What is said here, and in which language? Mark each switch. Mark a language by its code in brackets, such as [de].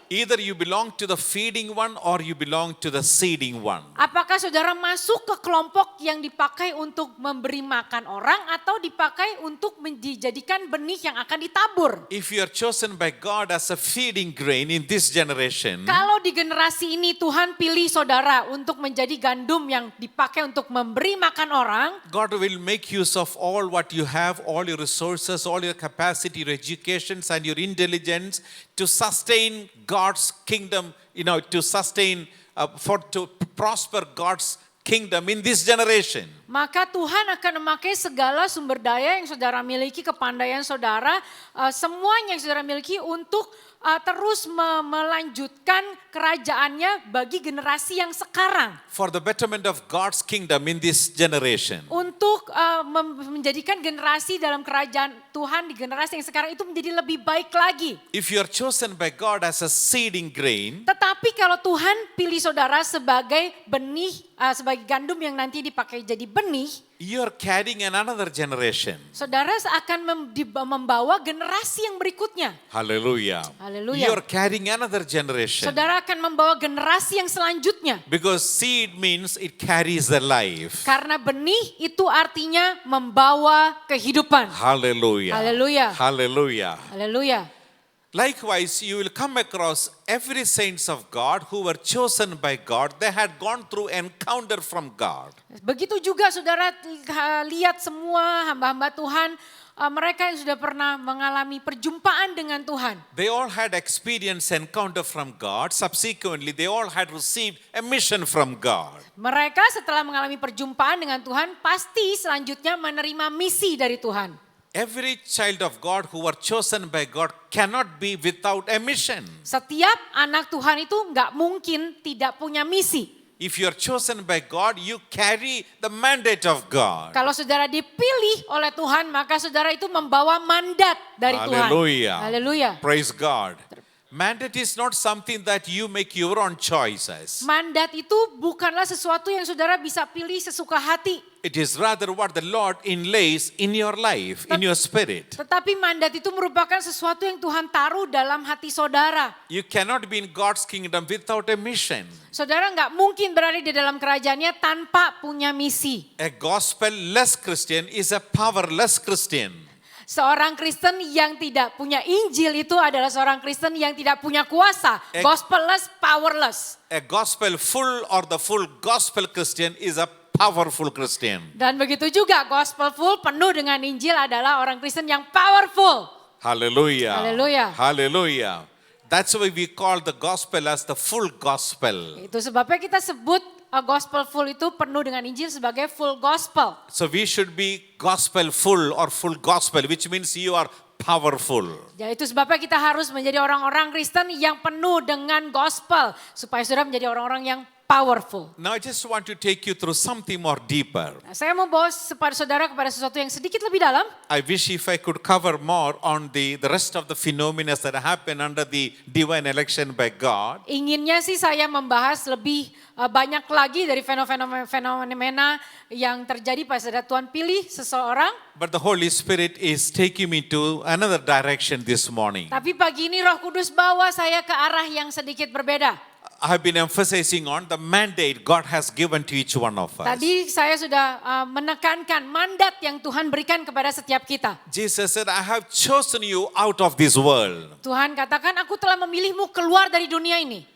[en] Either you belong to the feeding one or you belong to the seeding one. [id] Apakah saudara masuk ke kelompok yang dipakai untuk memberi makan orang atau dipakai untuk dijadikan benih yang akan ditabur? [en] If you are chosen by God as a feeding grain in this generation, [id] Kalau di generasi ini Tuhan pilih saudara untuk menjadi gandum yang dipakai untuk memberi makan orang, [en] God will make use of all what you have, all your resources, all your capacity, your education and your intelligence to sustain God's kingdom, to sustain, to prosper God's kingdom in this generation. [id] maka Tuhan akan memakai segala sumber daya yang saudara miliki, kepandaian saudara, semuanya yang saudara miliki untuk terus melanjutkan kerajaannya bagi generasi yang sekarang. [en] For the betterment of God's kingdom in this generation. [id] Untuk menjadikan generasi dalam kerajaan Tuhan di generasi yang sekarang itu menjadi lebih baik lagi. [en] If you are chosen by God as a seeding grain, [id] Tetapi kalau Tuhan pilih saudara sebagai benih, sebagai gandum yang nanti dipakai jadi benih, [en] you are carrying another generation. [id] saudara akan membawa generasi yang berikutnya. [en] Hallelujah. [id] Haleluya. [en] You are carrying another generation. [id] Saudara akan membawa generasi yang selanjutnya. [en] Because seed means it carries the life. [id] Karena benih itu artinya membawa kehidupan. [en] Hallelujah. Hallelujah. Hallelujah. [id] Haleluya. [en] Likewise, you will come across every saints of God who were chosen by God. They had gone through encounter from God. [id] Begitu juga saudara lihat semua hamba-hamba Tuhan, mereka yang sudah pernah mengalami perjumpaan dengan Tuhan. [en] They all had experience encounter from God. Subsequently, they all had received a mission from God. [id] Mereka setelah mengalami perjumpaan dengan Tuhan, pasti selanjutnya menerima misi dari Tuhan. [en] Every child of God who were chosen by God cannot be without a mission. [id] Setiap anak Tuhan itu nggak mungkin tidak punya misi. [en] If you are chosen by God, you carry the mandate of God. [id] Kalau saudara dipilih oleh Tuhan, maka saudara itu membawa mandat dari Tuhan. [en] Hallelujah. [id] Haleluya. [en] Praise God. Mandate is not something that you make your own choices. [id] Mandat itu bukanlah sesuatu yang saudara bisa pilih sesuka hati. [en] It is rather what the Lord inlays in your life, in your spirit. [id] Tetapi mandat itu merupakan sesuatu yang Tuhan taruh dalam hati saudara. [en] You cannot be in God's kingdom without a mission. [id] Saudara nggak mungkin berada di dalam kerajaannya tanpa punya misi. [en] A gospel-less Christian is a powerless Christian. [id] Seorang Kristen yang tidak punya Injil itu adalah seorang Kristen yang tidak punya kuasa. [en] Gospelless, powerless. A gospel full or the full gospel Christian is a powerful Christian. [id] Dan begitu juga [en] gospel full [id] penuh dengan Injil adalah orang Kristen yang powerful. [en] Hallelujah. Hallelujah. Hallelujah. That's why we call the gospel as the full gospel. [id] Itu sebabnya kita sebut [en] gospel full [id] itu penuh dengan Injil sebagai [en] full gospel. So we should be gospel full or full gospel, which means you are powerful. [id] Ya, itu sebabnya kita harus menjadi orang-orang Kristen yang penuh dengan gospel supaya saudara menjadi orang-orang yang powerful. [en] Now I just want to take you through something more deeper. [id] Nah, saya mau bawa saudara kepada sesuatu yang sedikit lebih dalam. [en] I wish if I could cover more on the rest of the phenomena that happen under the divine election by God. [id] Inginnya sih saya membahas lebih banyak lagi dari fenomena yang terjadi pada saat Tuhan pilih seseorang. [en] But the Holy Spirit is taking me to another direction this morning. [id] Tapi pagi ini Roh Kudus bawa saya ke arah yang sedikit berbeda. [en] I have been emphasizing on the mandate God has given to each one of us. [id] Tadi saya sudah menekankan mandat yang Tuhan berikan kepada setiap kita. [en] Jesus said, I have chosen you out of this world. [id] Tuhan katakan, aku telah memilihmu keluar dari dunia ini.